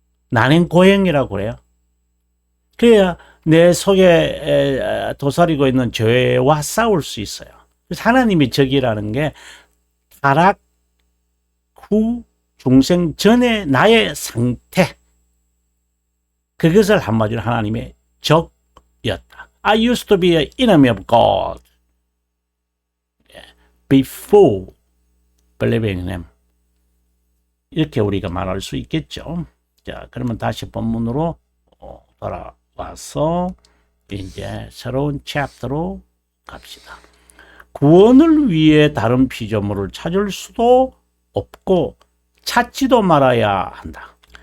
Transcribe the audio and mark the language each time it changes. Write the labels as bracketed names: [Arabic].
[Korean] 난행고행이라고 그래요. 그래야 내 속에 도사리고 있는 죄와 싸울 수 있어요. 그래서 하나님의 적이라는 게 타락 후 중생 전에 나의 상태, 그것을 한마디로 하나님의 적이었다. [English] I used to be an enemy of God before believing in Him. [Korean] 이렇게 우리가 말할 수 있겠죠. 자, 그러면 다시 본문으로 돌아와서 이제 새로운 챕터로 갑시다. 구원을 위해 다른 피조물을 찾을 수도 없고 찾지도 말아야 한다.